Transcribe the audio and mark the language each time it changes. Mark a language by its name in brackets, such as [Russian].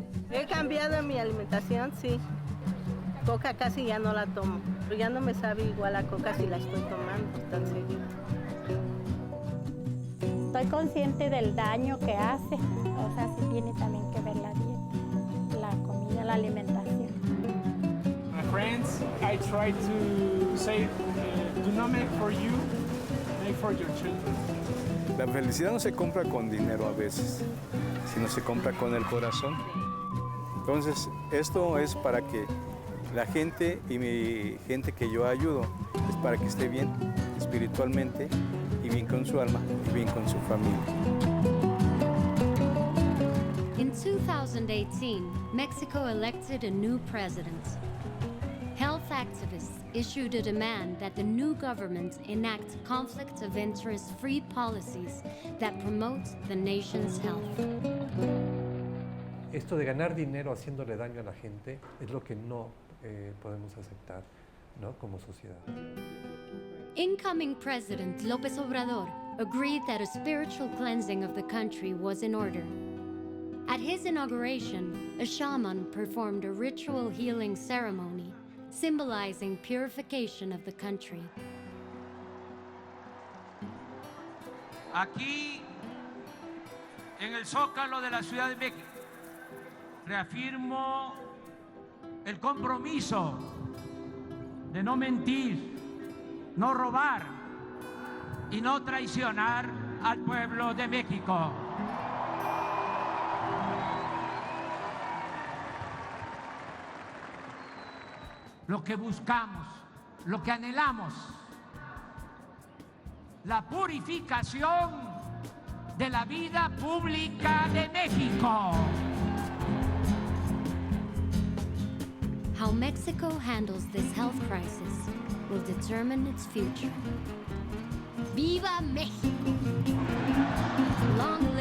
[Spanish] He cambiado mi alimentación, sí. Coca casi ya no la tomo, pero ya no me sabe igual a Coca si la estoy tomando tan seguido. Estoy consciente del daño que hace, o sea, sí tiene también que ver la dieta, la comida, la alimentación. [English] My friends, I try to say, do not make for you, make for your children. [Spanish] La felicidad no se compra con dinero a veces, sino se compra con el corazón. Entonces, esto es para que la gente y mi gente que yo ayudo, es para que esté bien espiritualmente, y bien con su alma, y bien con su familia. [English] In 2018, Mexico elected a new president. Health activists issued a demand that the new government enact conflict of interest-free policies that promote the nation's health. [Spanish] Esto de ganar dinero haciéndole daño a la gente es lo que no podemos aceptar, ¿no? Como sociedad. [English] Incoming President López Obrador agreed that a spiritual cleansing of the country was in order. At his inauguration, a shaman performed a ritual healing ceremony, symbolizing purification of the country. [Spanish] Aquí, en el Zócalo de la Ciudad de México, reafirmo el compromiso de no mentir, no robar y no traicionar al pueblo de México. Lo que buscamos, lo que anhelamos, la purificación de la vida pública de México. [English] How Mexico handles this health crisis will determine its future. [Spanish] ¡Viva México! [English] Long